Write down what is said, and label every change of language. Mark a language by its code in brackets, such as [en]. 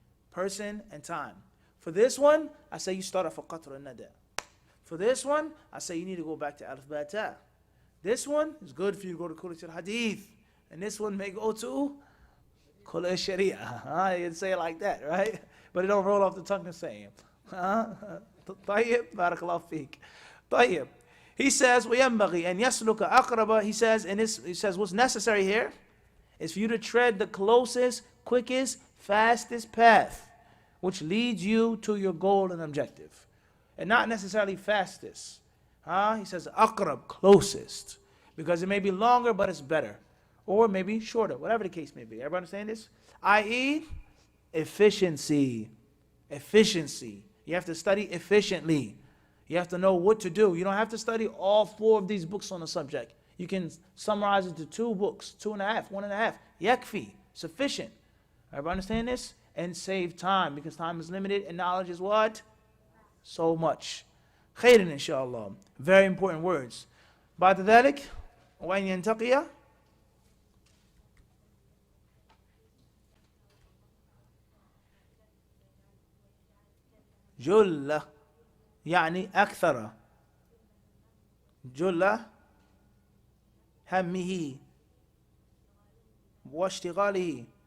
[en] Person and time. For this one, I say you start off a qatr al-nada. For this one, I say you need to go back to alif ba ta. This one is good for you to go to Kulliyat al-Hadith. And this one may go to Kulliyat al-Sharia. You can say it like that, right? But it don't roll off the tongue the same. [ar] Tayyib, barakallahu feek. Tayyib. [en] He says, [ar] وَيَنْبَغِي أَنْ يَسْلُكَ أَقْرَبَ. [en] He says, what's necessary here is for you to tread the closest, quickest, fastest path which leads you to your goal and objective. And not necessarily fastest. He says aqrab, closest. Because it may be longer, but it's better. Or maybe shorter, whatever the case may be. Everybody understand this? I.e., efficiency. Efficiency. You have to study efficiently. You have to know what to do. You don't have to study all 4 of these books on the subject. You can summarize it to 2 books, 2.5, 1.5. Yakfi, sufficient. Everybody understand this? And save time, because time is limited and knowledge is what? So much. [ar] Khairan inshallah. [en] Very important words. [ar] بعد ذلك وأن ينتقي جل يعني أكثر جل همه واشتغاله.